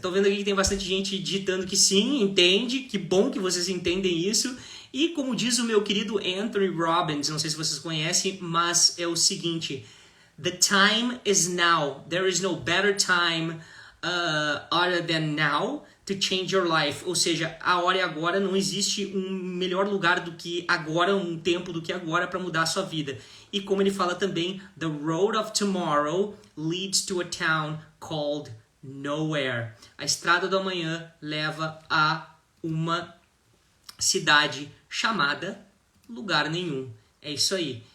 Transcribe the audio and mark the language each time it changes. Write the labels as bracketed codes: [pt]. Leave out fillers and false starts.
[pt] Tô vendo aqui que tem bastante gente digitando que sim, entende. Que bom que vocês entendem isso. E como diz o meu querido Anthony Robbins, não sei se vocês conhecem, mas é o seguinte: [en] the time is now. There is no better time other than now to change your life. [pt] Ou seja, a hora é agora, não existe um melhor lugar do que agora, um tempo do que agora para mudar a sua vida. E como ele fala também, [en] the road of tomorrow leads to a town called nowhere. [pt] A estrada do amanhã leva a uma cidade chamada lugar nenhum. É isso aí.